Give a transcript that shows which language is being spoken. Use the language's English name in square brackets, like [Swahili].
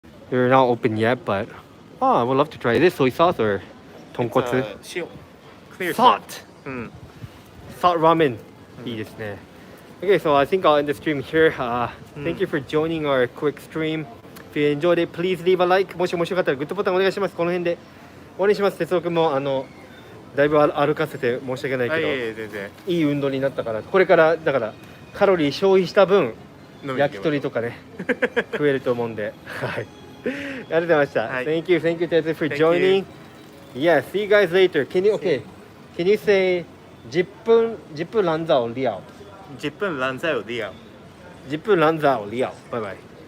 [English] They're not open yet, but I would love to try. Is this soy sauce or 豚骨？ [Japanese] 塩。 [English] Salt. Salt ramen. [Japanese] いいですね。 [English] Okay, so I think I'll end the stream here. Thank you for joining our quick stream. If you enjoyed it, please leave a like. [Japanese] もし面白かったらグッドボタンお願いします。この辺で終わりにします。哲夫君もだいぶ歩かせて申し訳ないけど、全然いい運動になったから、これからだからカロリー消費した分焼き鳥とかね食えると思うんで、はい。ありがとうございました。 [English] Thank you, Tetsu for joining. Yeah, see you guys later. Can you say 10分ランザオリアオ。10分ランザオリアオ。 [Japanese] バイバイ。